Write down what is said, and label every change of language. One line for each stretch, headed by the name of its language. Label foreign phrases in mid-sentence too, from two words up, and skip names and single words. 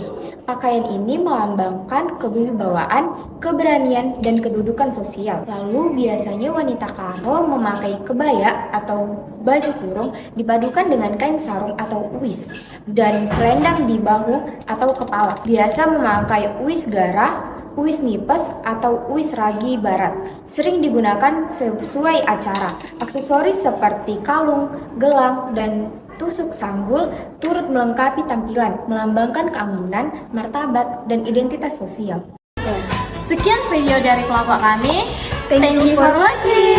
Indonesian: Pakaian ini melambangkan kewibawaan, keberanian, dan kedudukan sosial. Lalu biasanya wanita Karo memakai kebaya atau baju kurung dipadukan dengan kain sarung atau uis dan selendang di bahu atau kepala. Biasa memakai uis gara, uis nipes, atau uis ragi barat. Sering digunakan sesuai acara. Aksesoris seperti kalung, gelang, dan tusuk sanggul turut melengkapi tampilan, melambangkan keanggunan, martabat, dan identitas sosial. Sekian video dari kelompok kami.
English: Thank you for watching.